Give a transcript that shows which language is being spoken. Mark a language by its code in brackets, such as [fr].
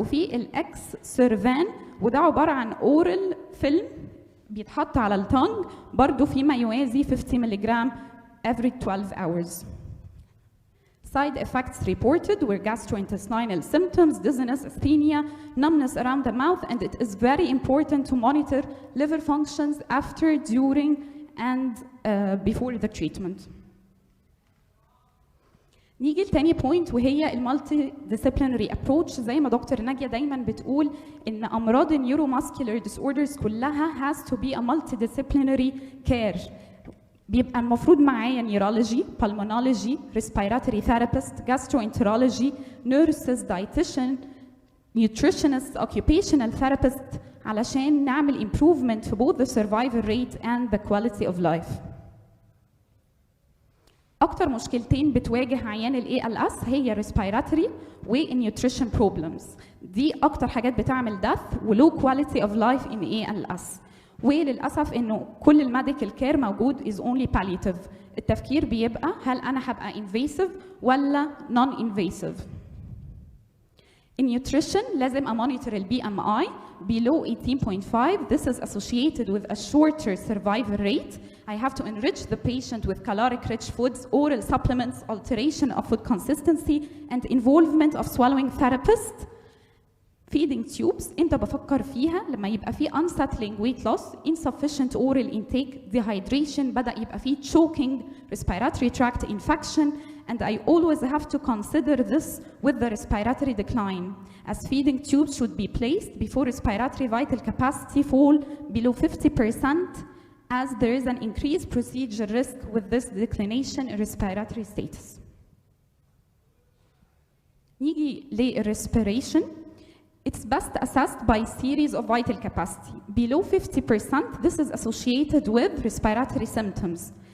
[ar] وفي الإكس سيرفان وده عبارة عن أورال فيلم بيتحط على التونج برضو فيما يوازي 50 ملغ [en] every 12 hours. Side effects reported were gastrointestinal symptoms, dizziness, asthenia, numbness around the mouth, and it is very important to monitor liver functions after, during, and before the treatment. [ar] نيجي لتاني بوينت وهي المالتي ديسيبلينري ابروتش. زي ما دكتور ناجية دايما بتقول ان امراض النيوروماسكولار ديسوردرز كلها [en] has to be a multidisciplinary care. [ar] بيبقى المفروض معايا نيرولوجي، بالمونولوجي، ريسبيراتوري ثيرابيست، جاستروانترولوجي، نيرسز، دايتيشن، نيوتريشنست، اوكيوبيشنال ثيرابيست علشان نعمل improvement في [en] both the survival rate and the quality of life. [ar] أكتر مشكلتين بتواجه عيان ال ALS هي respiratory والnutrition problems. دي أكتر حاجات بتعمل [en] death و low quality of life in ALS. [ar] وللأسف إنه كل الميديكال كير موجود [en] is only palliative. [ar] التفكير بيبقى هل أنا هبقى invasive ولا non-invasive. [en] In nutrition [ar] لازم أمونيتور ال [en] BMI below 18.5. This is associated with a shorter survival rate. I have to enrich the patient with caloric-rich foods, oral supplements, alteration of food consistency, and involvement of swallowing therapist. feeding tubes [ar] امتى بفكر فيها؟ لما يبقى في [en] unsettling weight loss, insufficient oral intake, dehydration, [ar] بدأ يبقى في [en] choking, respiratory tract infection, and I always have to consider this with the respiratory decline, as feeding tubes should be placed before respiratory vital capacity fall below 50%, as there is an increased procedure risk with this declination in respiratory status. [ar] نيجي للrespiration. [en] It's best assessed by series of vital capacity. Below 50%, this is associated with respiratory symptoms.